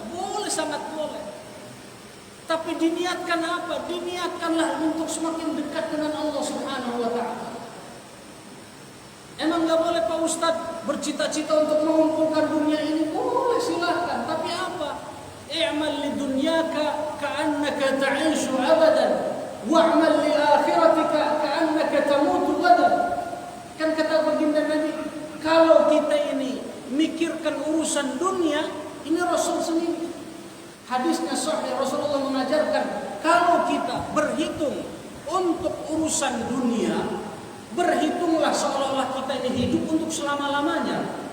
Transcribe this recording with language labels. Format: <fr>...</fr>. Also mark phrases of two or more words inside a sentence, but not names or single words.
<id>Boleh, sangat boleh. Tapi diniatkan apa? Diniatkanlah untuk semakin dekat dengan Allah</id> <ar>سبحانه وتعالى.</ar> <id>Emang gak boleh Pak Ustadz bercita-cita untuk mengumpulkan dunia ini? Boleh, silahkan. Tapi apa?</id> <ar>اعمل لدنياك كأنك تعيش أبدا واعمل لآخرتك كأنك تموت غدا.</ar> <id>Kan kata baginda Nabi, kalau kita ini mikirkan urusan dunia, ini Rasul sendiri. Hadisnya sahih, Rasulullah mengajarkan kalau kita berhitung untuk urusan dunia, berhitunglah seolah-olah kita ini hidup untuk selama-lamanya.</id>